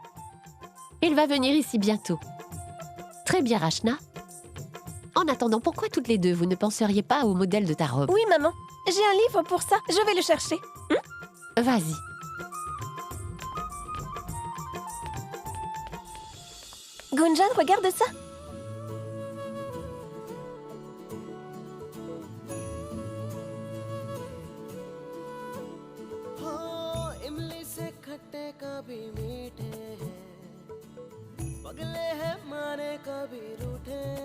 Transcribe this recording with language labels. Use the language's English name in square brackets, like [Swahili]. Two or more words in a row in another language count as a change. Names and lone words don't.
[French] Il va venir ici bientôt. Très bien, Rachna. En attendant, pourquoi toutes les deux, vous ne penseriez pas au modèle de ta robe? Oui, maman. J'ai un livre pour ça. Je vais le chercher. Vas-y. Gunjan, regarde ça. [Hindi] इमली से खट्टे कभी मीठे हैं, पगले हैं माने कभी रूठे,